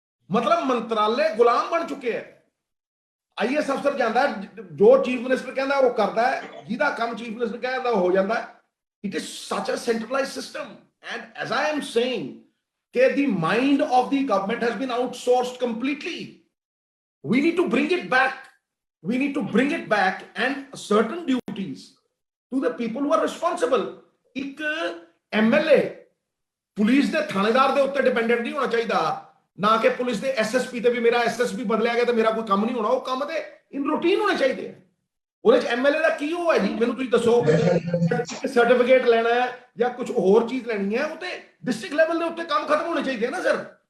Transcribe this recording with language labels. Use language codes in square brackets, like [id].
[pa] ਮਤਲਬ ਮੰਤਰਾਲੇ ਗੁਲਾਮ ਬਣ ਚੁੱਕੇ ਹੈ। ਆਈਐਸ ਅਫਸਰ ਜਾਂਦਾ, ਜੋ ਚੀਫ ਮਿਨਿਸਟਰ ਕਹਿੰਦਾ ਉਹ ਕਰਦਾ ਹੈ, ਜਿਹਦਾ ਕੰਮ ਚੀਫ ਮਿਨਿਸਟਰ ਕਹਿੰਦਾ ਉਹ ਹੋ ਜਾਂਦਾ ਹੈ। [en] It is such a centralized system, and as I am saying, the mind of the government has been outsourced completely. We need to bring it back. We need to bring it back, and certain duties to the people who are responsible. [pa] ਇੱਕ MLA police ਦੇ ਥਾਣੇਦਾਰ ਦੇ ਉੱਤੇ dependent ਨਹੀਂ ਹੋਣਾ ਚਾਹੀਦਾ, ਨਾ ਕਿ ਪੁਲਿਸ ਦੇ ਐਸਐਸਪੀ ਤੇ ਵੀ ਮੇਰਾ ਐਸਐਸਪੀ ਬਦਲਿਆ ਗਿਆ ਤਾਂ ਮੇਰਾ ਕੋਈ ਕੰਮ ਨਹੀਂ ਹੋਣਾ। ਉਹ ਕੰਮ ਤੇ ਇਨ ਰੂਟੀਨ ਹੋਣੇ ਚਾਹੀਦੇ ਆ। ਉਹਦੇ ਚ ਐਮਐਲਏ ਦਾ ਕੀ ਉਹ ਹੈ ਜੀ, ਮੈਨੂੰ ਤੁਸੀਂ ਦੱਸੋ। ਇੱਕ ਸਰਟੀਫਿਕੇਟ ਲੈਣਾ ਹੈ ਜਾਂ ਕੁਝ ਹੋਰ ਚੀਜ਼ ਲੈਣੀ ਹੈ, ਉਹ ਤੇ ਡਿਸਟ੍ਰਿਕਟ ਲੈਵਲ ਦੇ ਉੱਤੇ ਕੰਮ ਖਤਮ ਹੋਣੇ ਚਾਹੀਦੇ ਆ ਨਾ ਸਰ।